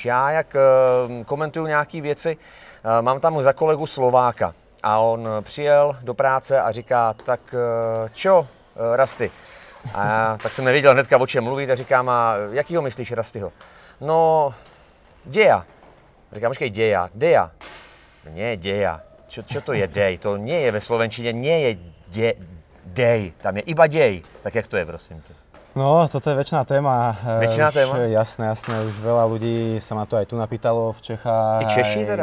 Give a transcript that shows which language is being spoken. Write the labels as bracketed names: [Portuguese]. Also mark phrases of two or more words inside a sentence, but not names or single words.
[Czech] Já, jak komentuju nějaké věci, mám tam za kolegu Slováka a on přijel do práce a říká, [Slovak] tak čo, [Czech] Rusty? A já tak jsem nevěděl hnedka, o čem mluvit a říkám, a jakýho myslíš Rustyho? No, Deja. Říkám, počkej, Deja. [Slovak] Nie, Deja. Čo to je Dej? To nie je ve slovenčině, nie je Dej. Tam je iba Dej. [Czech] Tak jak to je, prosím tě? [Slovak] No, toto je väčšiná téma. Väčšiná téma? Jasné. Už veľa ľudí sa ma to aj tu napýtalo v Čechách. [Czech] I Češi teda?